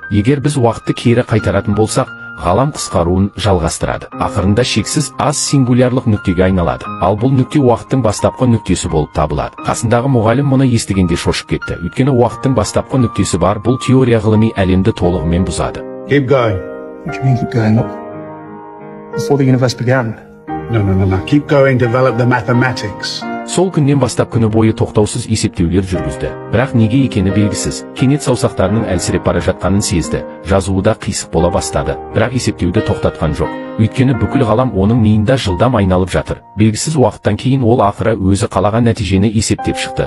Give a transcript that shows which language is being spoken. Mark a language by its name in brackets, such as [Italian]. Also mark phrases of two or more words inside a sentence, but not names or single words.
[Kazakh] Егер біз уақытты кері қайтаратын болсақ, ғалам қысқаруын жалғастырады. Ақырында шексіз аз сингулярлық нүктеге айналады. Ал бұл нүкте уақыттың бастапқы нүктесі болып табылады. Қасындағы мұғалім мұны естігенде шошып кетті. Өйткені уақыттың бастапқы нүктесі бар, бұл теория ғылыми әлемді толығымен бұзады. [English] Keep going. What do you mean keep going? Before the universe began. No. Keep going, develop the mathematics. [Kazakh] Сол күннен бастап күні бойы тоқтаусыз есептеулер жүргізді. Бірақ неге екені белгісіз. Кенет саусақтарының әлсіреп бара жатқанын сезді. Жазуы да қисық бола бастады. Бірақ есептеуді тоқтатқан жоқ. Өйткені бүкіл ғалам оның миында жылдам айналып жатыр. Белгісіз уақыттан кейін ол ақыры өзі қалаған нәтижені есептеп шықты.